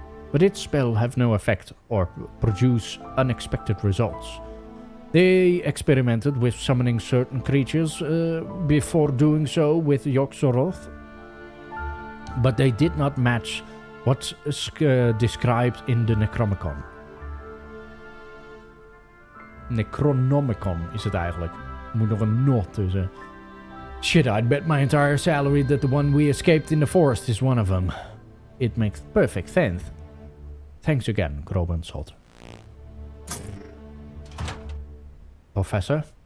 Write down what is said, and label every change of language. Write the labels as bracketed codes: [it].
[en] But its spell have no effect or produce unexpected results. They experimented with summoning certain creatures before doing so with Yog-Sothoth, but they did not match what's described in the Necronomicon. [nl] Necronomicon is het eigenlijk. Er moet nog een not tussen. [en] Shit, I'd bet my entire salary that the one we escaped in the forest is one of them. It makes perfect sense. Thanks again, Groban Sot. Professor?